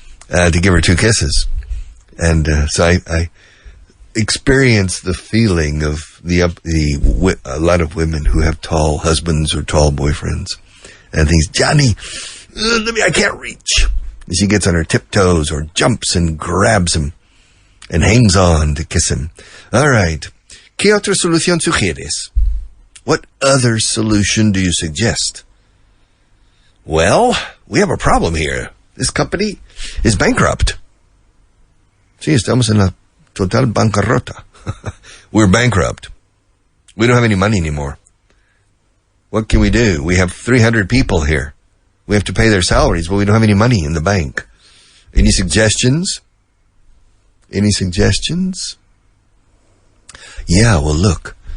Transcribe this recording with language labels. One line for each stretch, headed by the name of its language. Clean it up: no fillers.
English: To give her 2 kisses. And so I experienced the feeling of a lot of women who have tall husbands or tall boyfriends. And thinks, Johnny, I can't reach. And she gets on her tiptoes or jumps and grabs him and hangs on to kiss him. All right.
Spanish: ¿Qué otra solución sugieres?
English: What other solution do you suggest? Well, we have a problem here. This company is bankrupt.
Spanish: Sí, estamos en la total bancarrota.
English: We're bankrupt. We don't have any money anymore. What can we do? We have 300 people here. We have to pay their salaries, but we don't have any money in the bank. Any suggestions? Any suggestions? Yeah, well, look.